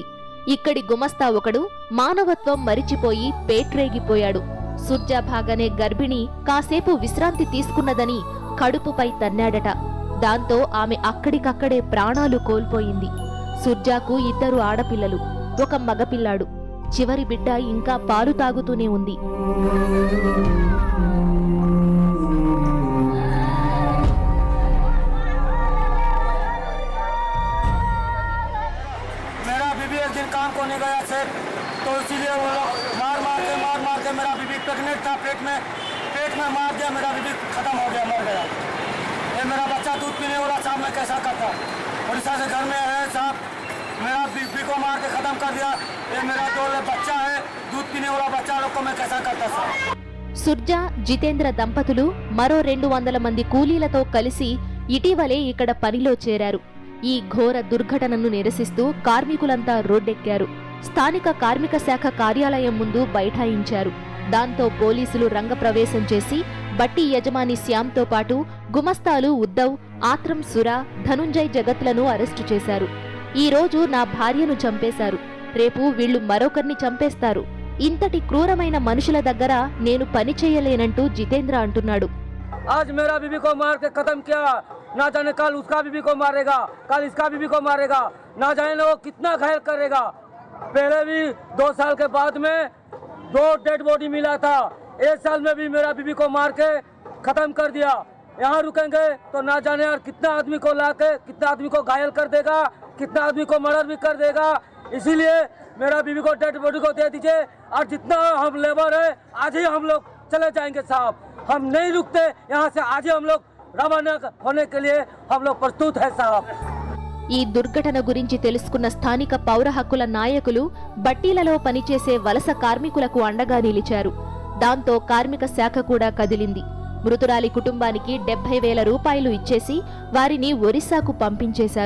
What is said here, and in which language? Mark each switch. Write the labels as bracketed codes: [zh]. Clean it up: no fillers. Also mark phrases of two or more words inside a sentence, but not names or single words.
[te] ఇక్కడి గుమస్తా ఒకడు మానవత్వం మరిచిపోయి పేట్రేగిపోయాడు. సుర్జా భాగనే గర్భిణి కాసేపు విశ్రాంతి తీసుకున్నదని కడుపుపై తన్నాడట. దాంతో ఆమె అక్కడికక్కడే ప్రాణాలు కోల్పోయింది. సుర్జాకు 2 ఆడపిల్లలు, 1 మగపిల్లాడు. చివరి బిడ్డ ఇంకా పాలు తాగుతూనే ఉంది. [hi] मेरा बीबी एक दिन काम को नहीं गया सर, तो इसीलिए वो मार मार के मेरा बीबी प्रेग्नेंट था, पेट में मार दिया, मेरा बीबी खत्म हो गया, मर गया। ये मेरा बच्चा दूध पीने वाला साहब, मैं कैसा करता? उड़ीसा से घर में है साहब, मेरा बीबी को मार के खत्म कर दिया। ये मेरा 2 बच्चा है, दूध पीने वाला बच्चा लोग को मैं कैसा करता साहब? [te] సుర్జా, జితేంద్ర దంపతులు మరో 200 మంది కూలీలతో కలిసి ఇటీవలే ఇక్కడ పనిలో చేరారు. ఈ ఘోర దుర్ఘటనను నిరసిస్తూ కార్మికులంతా రోడ్డెక్కారు. స్థానిక కార్మిక శాఖ కార్యాలయం ముందు బైఠాయించారు. దాంతో పోలీసులు రంగప్రవేశం చేసి బట్టి యజమాని శ్యాంతో పాటు గుమస్తాలు ఉద్దవ్, ఆత్రం సురా, ధనుంజయ్ జగత్లను అరెస్టు చేశారు. ఈ రోజు నా భార్యను చంపేశారు, రేపు వీళ్లు మరొకరిని చంపేస్తారు. ఇంతటి క్రూరమైన మనుషుల దగ్గర నేను పని చేయలేనంటూ జితేంద్ర అంటున్నాడు. [hi] आज मेरा बीबी को मार के खत्म किया, ना जाने कल उसका बीबी को मारेगा, कल इसका बीबी को मारेगा, ना जाने वो कितना घायल करेगा। पहले भी 2 साल के बाद में 2 [en] dead body [hi] मिला था, 1 साल में भी मेरा बीबी को मार के खत्म कर दिया। यहाँ रुकेंगे तो ना जाने यार कितना आदमी को ला के कितना आदमी को घायल कर देगा, कितना आदमी को मर्डर भी कर देगा। इसीलिए मेरा बीबी को [en] dead body [hi] को दे दीजिए, और जितना हम लेबर है आज ही हम लोग चले जाएंगे साहब, हम नहीं रुकते यहाँ से, आज ही हम लोग रवाना होने के लिए हम लोग प्रस्तुत है साहब। [te] ఈ దుర్ఘటన గురించి తెలుసుకున్న స్థానిక పౌర హక్కుల నాయకులు బట్టీలలో పనిచేసే వలస కార్మికులకు అండగా నిలిచారు. దాంతో కార్మిక శాఖ కూడా కదిలింది. మృతురాలి కుటుంబానికి 70,000 రూపాయలు ఇచ్చేసి వారిని ఒరిస్సాకు పంపించేశారు.